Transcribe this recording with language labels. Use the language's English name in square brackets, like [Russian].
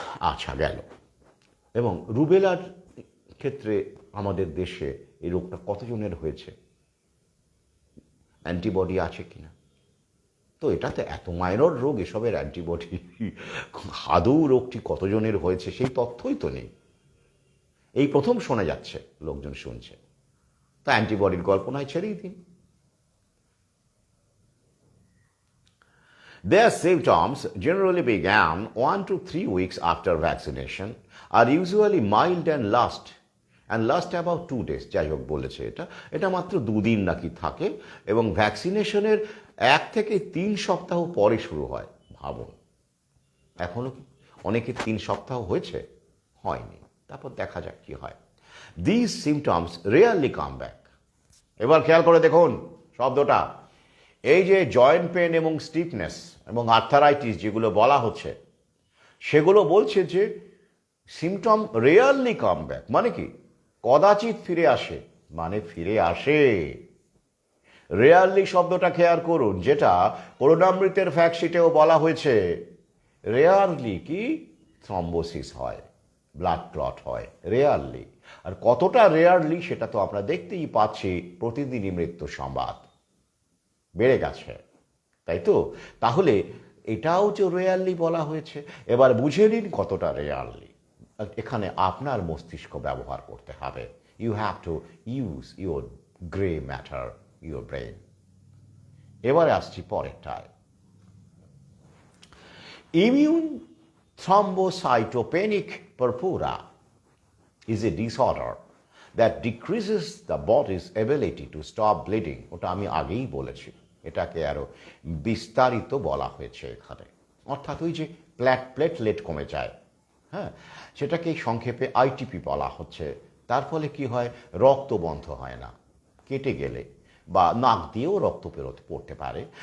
[Bangla] আচ্ছা, গেল। এবং রুবেলার ক্ষেত্রে আমাদের দেশে এই রোগটা কতজনের হয়েছে, অ্যান্টিবডি আছে কিনা? তো এটা তো এত মাইনর রোগ, এসবের অ্যান্টিবডি আদৌ রোগটি কতজনের হয়েছে সেই তথ্যই তো নেই। এই প্রথম শোনা যাচ্ছে, লোকজন শুনছে, তা অ্যান্টিবডির কল্পনায় ছেড়েই দিন। [English] Their symptoms generally began 1 to 3 weeks after vaccination, are usually mild and last about 2 days. [Bangla] যাই হোক, বলেছে এটা মাত্র 2 দিন নাকি থাকে, এবং ভ্যাকসিনেশনের 1 থেকে 3 সপ্তাহ পরে শুরু হয়। ভাবুন, এখনো কি অনেকে 3 সপ্তাহ হয়েছে? হয়নি। তারপর দেখা যাক কি হয়। [English] These symptoms rarely come back. [Bangla] এবার খেয়াল করে দেখুন শব্দটা। এই যে জয়েন্ট পেন এবং স্টিফনেস এবং আর্থারাইটিস যেগুলো বলা হচ্ছে, সেগুলো বলছে যে [English] symptom rarely come back, [Bangla] মানে কি কদাচিৎ ফিরে আসে, মানে ফিরে আসে। রেয়ারলি শব্দটা খেয়াল করুন, যেটা করুণামৃতের ফ্যাক্টশিটেও বলা হয়েছে। রেয়ারলি কি থ্রম্বোসিস হয়, ব্লাড ক্লট হয় রেয়ারলি। আর কতটা রেয়ারলি সেটা তো আমরা দেখতেই পাচ্ছি, প্রতিদিনই মৃত্যু সংবাদ বেড়ে গেছে, তাই তো? তাহলে এটাও যে রেয়ারলি বলা হয়েছে, এবার বুঝে নিন কতটা রেয়ারলি। এখানে আপনার মস্তিষ্ক ব্যবহার করতে হবে। [English] You have to use your grey matter, your brain. [Bangla] এবারে আসছি পরেরটায়। [English] Immune thrombocytopenic purpura is a disorder that decreases the body's ability to stop bleeding. [Bangla] ওটা আমি আগেই বলেছি, এটাকে আরো বিস্তারিত বলা হয়েছে এখানে। অর্থাৎ ওই যে প্লেটলেট কমে যায়, হ্যাঁ, সেটাকে সংক্ষেপে আইটিপি বলা হচ্ছে। তার ফলে কি হয়, রক্ত বন্ধ হয় না, কেটে গেলে বা নাক দিয়েও রক্ত পড়তে পারে।